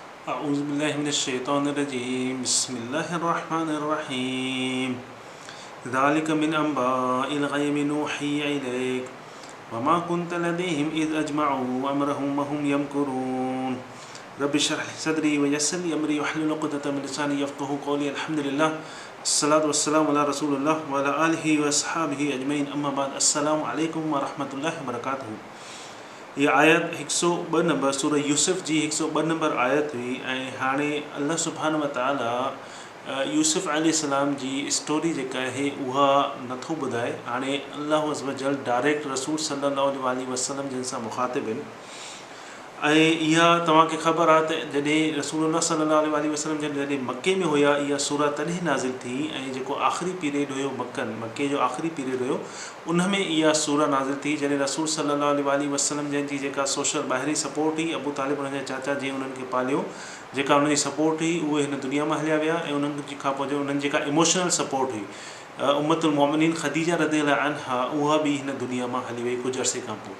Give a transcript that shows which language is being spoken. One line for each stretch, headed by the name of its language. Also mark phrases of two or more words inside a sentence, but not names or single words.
Arabic: أعوذ بالله من الشيطان الرجيم بسم الله الرحمن الرحيم ذلك من أنباء الغيب نوحي إليك وما كنت لديهم إذ أجمعوا أمرهم وهم يمكرون رب اشرح لي صدري ويسر لي أمري واحلل عقدة من لساني يفقهوا قولي الحمد لله الصلاة والسلام على رسول الله وعلى آله وأصحابه أجمعين أما بعد السلام عليكم ورحمة الله وبركاته।
Sindhi: ये आयत 102 नंबर सूरह यूसुफ जी 102 नंबर आयत हुई ऐं हाणे
Arabic: الله سبحانه وتعالى
Sindhi: यूसुफ अलैहिस्सलाम जी स्टोरी जेका आहे उहा नथो ॿुधाए। हाणे
Arabic: الله عز وجل
Sindhi: डायरेक्ट रसूल
Arabic: صلى الله عليه وسلم
Sindhi: जिन सां मुखातिब आहिनि ऐं इहा तव्हांखे ख़बर आहे त जॾहिं रसूलुल्लाह
Arabic: صلى الله عليه وسلم
Sindhi: जॾहिं मके में हुया इहा सूरह तॾहिं नाज़िल थी ऐं जेको आख़िरी पीरियड हुयो मके जो आख़िरी पीरियड हुयो उन में इहा सूरह नाज़िल थी जॾहिं रसूल
Arabic: صلى الله عليه وسلم
Sindhi: जंहिंजी जेका सोशल ॿाहिरीं सपोर्ट हुई अबू तालिब उनजा चाचा जीअं उन्हनि खे पालियो जेका उनजी सपोर्ट हुई उहे हिन दुनिया मां हलिया विया ऐं उन्हनि खां पोइ जो उन्हनि जेका
English: emotional support
Sindhi: हुई उम्मतुल मोमिनीन ख़दीजा
Arabic: رضي الله عنها
Sindhi: उहा बि हिन दुनिया मां हली वई कुझु अरसे खां पोइ।